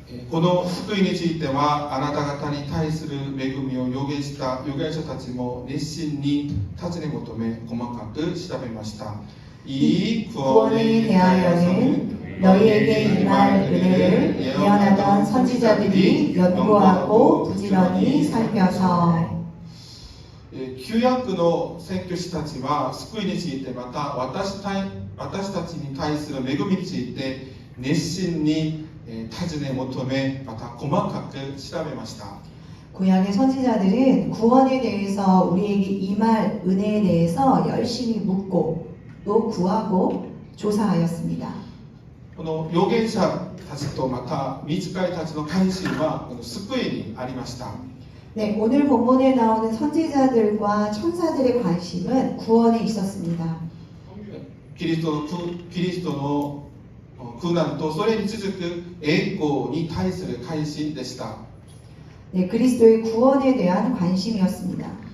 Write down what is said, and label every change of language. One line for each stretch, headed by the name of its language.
Japanese: この救いについてはあなた方に対する恵みを予言した預言者たちも熱心に尋ね求め細かく調べました。
Korean: 이 구원에 대하여는 너희에게 임할 은혜를 예언하던 선지자들이 연구하고 부지런히 살펴서
Japanese: 旧約の宣教師たちは救いについてまた私たちに対する恵みについて熱心に尋ね求めまた細かく調べました。
Korean: 구약의 선지자들은 구원에 대해서 우리에게 임할 은혜에 대해서 열심히 묻고 또 구하고 조사하였습니다.
Japanese: この預言者たちとまた御使いたちの関心はこの救いにありました。
Korean: 네, 오늘 본문에 나오는 선지자들과 천사들의 관심은 구원에 있었습니다.
Japanese: キリストの苦難とそれに続く栄光に対する関心でした。
Korean: 네, 그리스도의 구원에 대한 관심이었습니다.